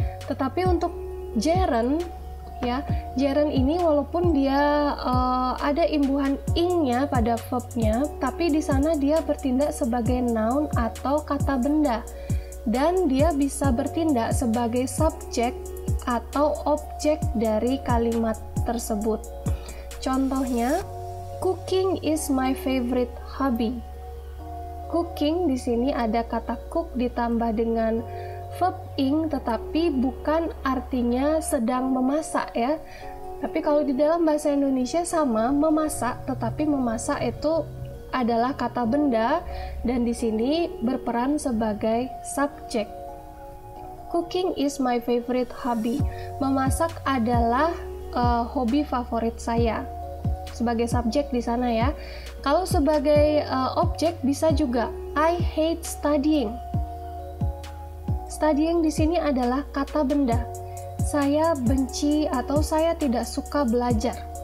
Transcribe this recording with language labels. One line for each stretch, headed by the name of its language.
Indonesian: Tetapi untuk gerund ya, gerund ini walaupun dia ada imbuhan ing-nya pada verbnya, tapi di sana dia bertindak sebagai noun atau kata benda dan dia bisa bertindak sebagai subjek atau objek dari kalimat tersebut. Contohnya,
English: cooking is my favorite hobby.
Indonesian: Cooking di sini ada kata cook ditambah dengan verb ing, tetapi bukan artinya sedang memasak ya. Tapi kalau di dalam bahasa Indonesia sama, memasak, tetapi memasak itu adalah kata benda dan di sini berperan sebagai subjek.
English: Cooking is my favorite hobby.
Indonesian: Memasak adalah hobi favorit saya. Sebagai subjek di sana ya. Kalau sebagai objek bisa juga
English: I hate studying.
Indonesian: Studying di sini adalah kata benda. Saya benci atau saya tidak suka belajar.